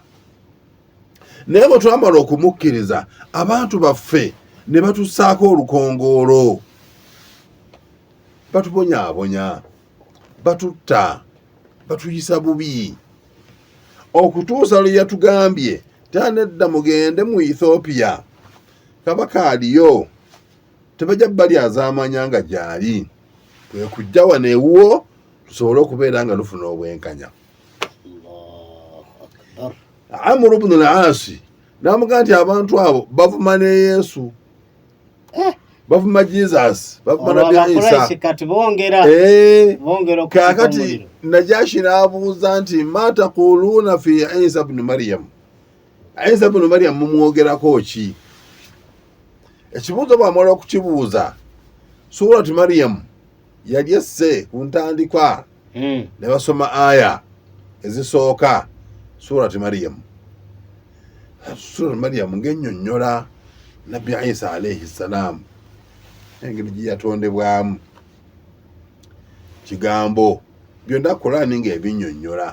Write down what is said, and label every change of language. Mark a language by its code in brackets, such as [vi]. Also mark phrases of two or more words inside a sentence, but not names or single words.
[lg] Naye bwe twamala okumukkiriza, abantu baffe ne batussaako olukongoolo, batubonyaabonya, batutta, batuyisa bubi, okutuusa lwe yatugambye tanedda mugende mu Ethiopia, kabaka aliyo, tebajja balyazaamanya nga gyali, kwe kujja wano ewuwo tusobole okubeera nga lufuna obwenkanya. Amru ibn al-As n'amugamba nti abantu abo bavuma ne Yesu, bavuma Jesus, bavuma Nabi Isa. Kakati Najashi n'abuuza nti [ar] ما تقولون في عيسى ابن مريم, [lg] Isa ibn Maryam mumwogerako ki? Ekibuuzo bw'amala okukibuuza, surati Maryam yali esse ku ntandikwa ne basoma aya ezisooka surati Maryam. Surati Maryam ng'ennyonnyola Nabbi Isa [ar] عليه السلام, [lg] engeri gye yatondebwamu, kigambo byonna Qur'ani ng'ebinnyonnyola.